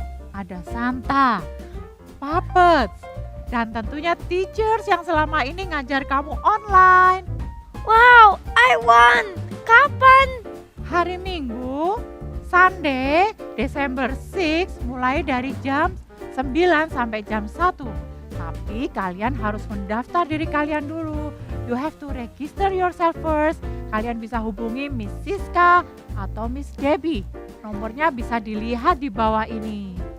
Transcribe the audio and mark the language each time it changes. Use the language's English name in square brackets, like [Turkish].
[Indonesian] Ada Santa, puppets, dan tentunya teachers yang selama ini ngajar kamu online. [English] Wow, I want! [Indonesian] Kapan? Hari Minggu, Sunday, Desember 6, mulai dari jam 9 sampai jam 1. Tapi kalian harus mendaftar diri kalian dulu. [English] You have to register yourself first. [Indonesian] Kalian bisa hubungi Miss Siska atau Miss Debbie. Nomornya bisa dilihat di bawah ini.